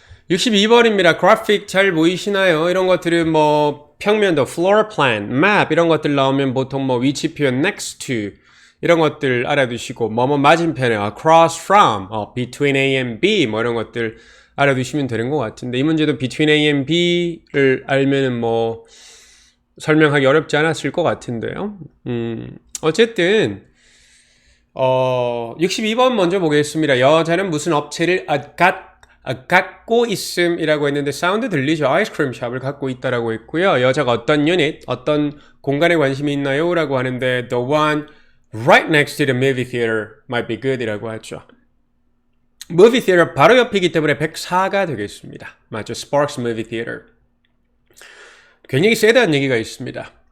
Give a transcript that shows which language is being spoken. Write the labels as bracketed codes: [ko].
[ko] 62번입니다. 그래픽 잘 보이시나요? 이런 것들은 뭐 평면도 floor plan, map 이런 것들 나오면 보통 뭐 위치 표현 next to 이런 것들 알아두시고 뭐뭐 맞은편에 across from, [en] between A and B [ko] 뭐 이런 것들 알아두시면 되는 것 같은데 이 문제도 between A and B를 알면은 뭐 설명하기 어렵지 않았을 것 같은데요. 어쨌든 62번 먼저 보겠습니다. 여자는 무슨 업체를 갖고 있음이라고 했는데 사운드 들리죠? 아이스크림 샵을 갖고 있다라고 했고요. 여자가 어떤 유닛, 어떤 공간에 관심이 있나요? 라고 하는데 [en] the one right next to the movie theater might be good [ko] 이라고 하죠. movie theater 바로 옆이기 때문에 104가 되겠습니다. 맞죠? Sparks movie theater. 굉장히 세다는 얘기가 있습니다.